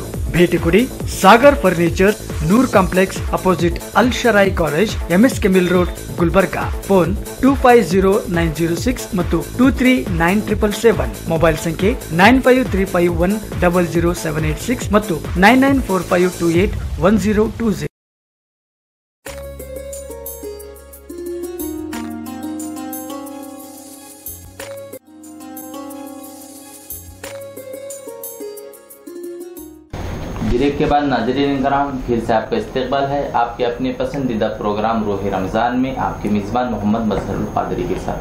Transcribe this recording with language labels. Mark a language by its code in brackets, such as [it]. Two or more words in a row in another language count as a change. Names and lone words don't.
[kn] ಭೇಟಿ ಕೊಡಿ ಸಾಗರ್ ಫರ್ನಿಚರ್, ನೂರ್ ಕಾಂಪ್ಲೆಕ್ಸ್ ಅಪೋಸಿಟ್ ಅಲ್ ಶರಾಯಿ ಕಾಲೇಜ್, MSK ಮಿಲ್ ರೋಡ್, ಗುಲ್ಬರ್ಗಾ. ಫೋನ್ 250906 ಮತ್ತು 239777. ಮೊಬೈಲ್ ಸಂಖ್ಯೆ 9535100786 ಮತ್ತು 9945281020. [ur] بریک کے بعد ناظرین کرام، پھر سے آپ کا استقبال ہے آپ کے اپنے پسندیدہ پروگرام روح رمضان میں آپ کے میزبان محمد مظہرالقادری کے ساتھ.